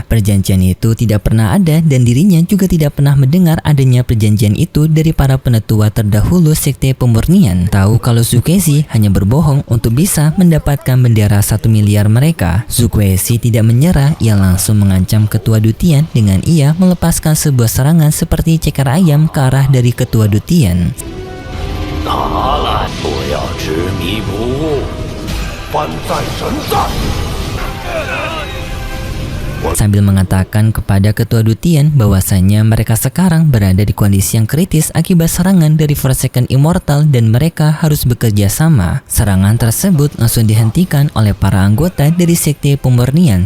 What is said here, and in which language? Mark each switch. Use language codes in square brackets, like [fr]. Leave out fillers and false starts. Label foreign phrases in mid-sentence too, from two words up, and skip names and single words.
[id] Perjanjian itu tidak pernah ada dan dirinya juga tidak pernah mendengar adanya perjanjian itu dari para penetua terdahulu sekte pemurnian. Tahu kalau Zukwezi hanya berbohong untuk bisa mendapatkan bendera 1 miliar mereka. Zukwezi tidak menyerah, ia langsung mengancam ketua Dutian dengan ia melepaskan sebuah serangan seperti ceker ayam ke arah dari ketua Dutian. [zh] 拿来！不要执迷不悟，反在神在。 [id] Sambil mengatakan kepada ketua Dutian bahwasanya mereka sekarang berada di kondisi yang kritis akibat serangan dari Forsaken Immortal dan mereka harus bekerja sama. Serangan tersebut langsung dihentikan oleh para anggota dari sekte pemurnian.